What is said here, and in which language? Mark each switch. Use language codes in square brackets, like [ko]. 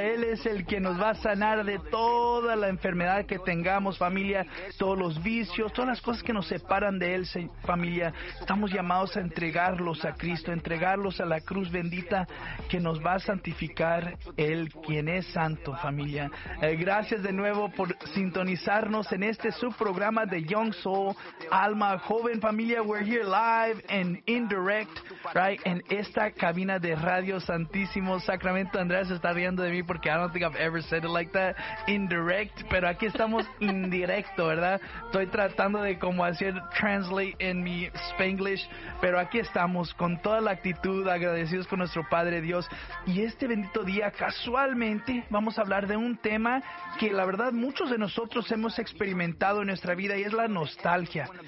[es] Él es el que nos va a sanar de toda la enfermedad que tengamos, familia, todos los vicios, todas las cosas que nos separan de Él, familia. Estamos llamados a entregarlos a Cristo, a entregarlos a la cruz bendita que nos va a santificar Él, quien es santo, familia. Gracias de nuevo por sintonizarnos en este subprograma de Young Soul, Alma Joven, familia. [en] We're here live and indirect, right? [es] En esta cabina de Radio Santísimo Sacramento. Andrés está riendo de mí porque [en] I don't think I've ever said it like that, indirect. [es] Pero aquí estamos indirecto, ¿verdad? Estoy tratando de como hacer translate en mi Spanglish. Pero aquí estamos con toda la actitud, agradecidos con nuestro Padre Dios. Y este bendito día, casualmente, vamos a hablar de un tema que la verdad muchos de nosotros hemos experimentado en nuestra vida, y es la nostalgia.